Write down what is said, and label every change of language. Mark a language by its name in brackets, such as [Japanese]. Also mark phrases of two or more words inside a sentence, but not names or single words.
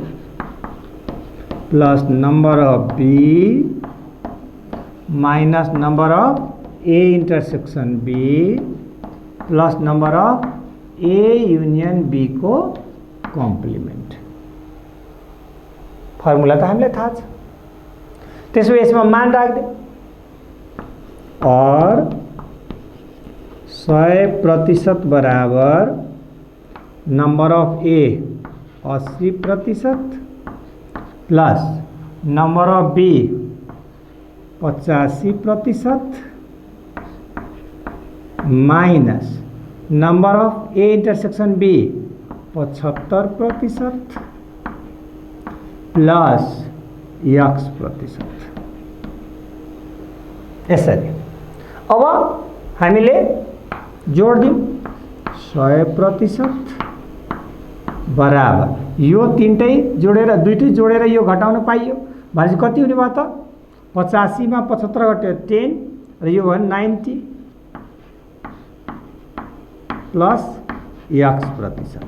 [English] plus number of B minus number of A intersection B plus number of A union B को complement। [Nepali] फर्मुला त हामीलाई थाहा छ। त्यसो यसमा मान राख्दै और 100% बराबर [English] number of A 80% plus number of B 85% minus number of A intersection B 75% plus x प्रतिशत। [Nepali] यसरी अब हामीले जोड दिउँ 100% बराबर यो तीनटै जोडेर दुईटै जोडेर यो घटाउन पाइयो भनेपछि कति हुने भयो त 85 मा 75 घट्यो 10 र यो भयो 90 [English] plus x [Nepali] प्रतिशत।